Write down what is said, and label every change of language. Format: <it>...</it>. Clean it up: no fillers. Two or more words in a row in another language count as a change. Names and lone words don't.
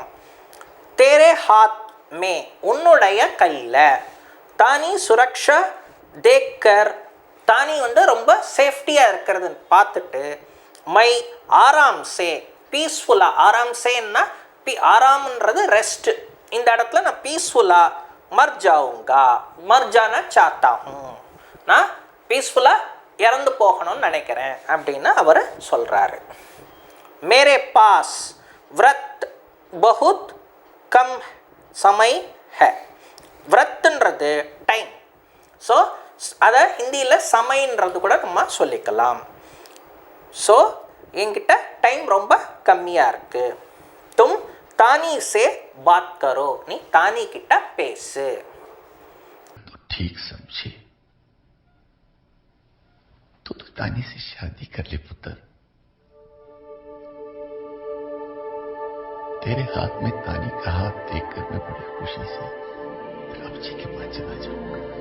<hi>तेरे हाथ में</hi> <ta>உன்னுடைய கையில்,</ta> <hi>तानी सुरक्षा देखकर,</hi> <ta>தானி வந்து ரொம்ப சேஃப்டியாக இருக்கிறது பார்த்துட்டு,</ta> <hi>मैं आराम से</hi> <ta>பீஸ்ஃபுல்லாக, ஆராம் சேன்னா ஆராம்ன்றது ரெஸ்ட், இந்த இடத்துல நான் பீஸ்ஃபுல்லாக</ta> <hi>मर जाऊंगा, मर जाना चाहता हूं,</hi> <ta>நான் பீஸ்ஃபுல்லாக இறந்து போகணும்னு நினைக்கிறேன் அப்படின்னு அவர் சொல்கிறாரு.</ta> <hi>मेरे पास व्रत बहुत कम समय है.</hi> <ta>व्रतன்றது டைம். ஸோ அதை ஹிந்தியில் சமைன்றது கூட நம்ம சொல்லிக்கலாம். ஸோ என்கிட்ட டைம் ரொம்ப கம்மியாக இருக்குது.</ta> <hi>तुम तानी से बात करो,</hi> <ta>நீ தானி கிட்ட பேசு.</ta> <hi>तो ठीक समझे तो तानी से शादी कर ले पुत्र. तेरे हाथ में तानी का हाथ देखकर मैं बड़ी खुशी से रब जी के पास चला जाऊंगा।</hi>